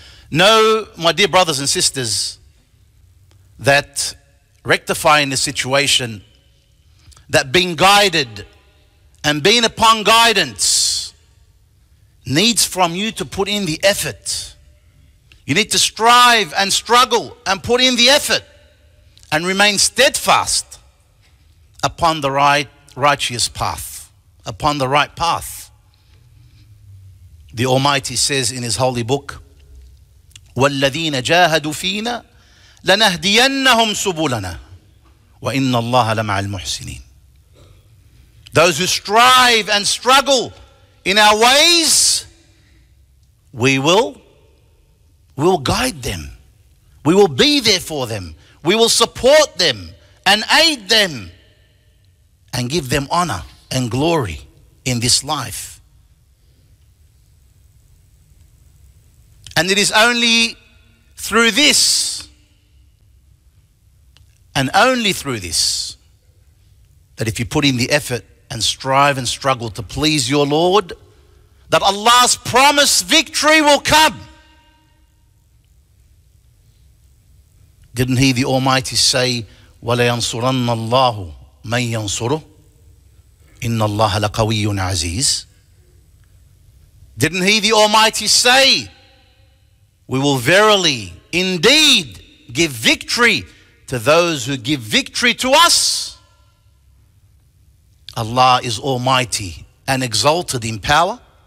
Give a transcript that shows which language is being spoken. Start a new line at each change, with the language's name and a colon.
English: Know, my dear brothers and sisters, that rectifying the situation, that being guided and being upon guidance needs from you to put in the effort. You need to strive and struggle and put in the effort and remain steadfast upon the righteous path, upon the right path. The Almighty says in His holy book,
Arabic: وَالَّذِينَ جَاهَدُوا فِينَا لَنَهْدِيَنَّهُمْ سُبُلَنَا وَإِنَّ اللَّهَ لَمَعَ الْمُحْسِنِينَ.
English: Those who strive and struggle in our ways, we will guide them. We will be there for them. We will support them and aid them and give them honor and glory in this life. And it is only through this And only through this, that if you put in the effort and strive and struggle to please your Lord, that Allah's promised victory will come. Didn't He, the Almighty, say,
Arabic: وَلَيَنْصُرَنَّ اللَّهُ مَنْ يَنْصُرُهُ إِنَّ اللَّهَ لَقَوِيٌّ عَزِيزٌ?
English: Didn't He, the Almighty, say, we will verily, indeed, give victory to those who give victory to us? Allah is Almighty and exalted in power.